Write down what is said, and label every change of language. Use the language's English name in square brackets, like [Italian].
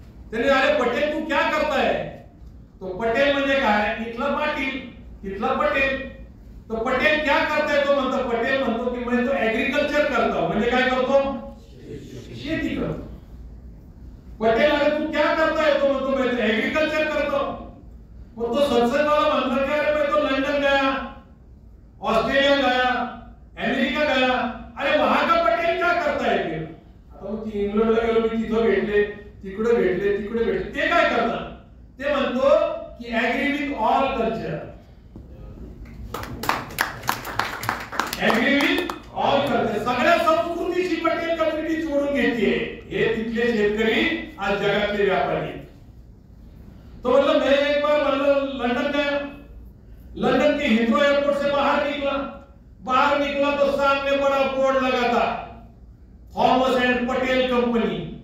[Hindi] त्याने अरे पटेल तू क्या करता है? [Marathi] तो पटेल म्हणजे काय? इथला पाटील, तिथला पटेल. [Hindi] तो पटेल क्या करता है? [Marathi] तो म्हणतो, पटेल म्हणतो की [Hindi] मैं तो एग्रीकल्चर करता हूं. [Marathi] म्हणजे काय करतो? शेती करतो. [Hindi] पटेल अरे तू क्या करता है? [Marathi] तो म्हणतो [Hindi] मैं तो एग्रीकल्चर करता हूं. [Marathi] मग तो सत्संगवाला म्हणतो की [Hindi] अरे मैं तो लंदन गया, ऑस्ट्रेलिया गया, अमेरिका गया. अरे वहां का पटेल क्या करता है? [Marathi] आता मग इंग्लंडला गेलो मी, तिथं भेटले, तिकडे भेटले, तिकडे भेटले. ते काय करतात? ते म्हणतो की [English] Agree with all culture, agree with all culture. [Marathi] सगळ्या संस्कृतीची पटेल कम्युनिटी जोडून घेते. हे तिथले शेतकरी आज जगातले व्यापारी. [Hindi] तो मतलब मैं एक बार मतलब लंदन गया, लंदन के हिथ्रो एयरपोर्ट से बाहर निकला तो सामने बड़ा बोर्ड लगा था, थॉमस एंड पटेल कंपनी.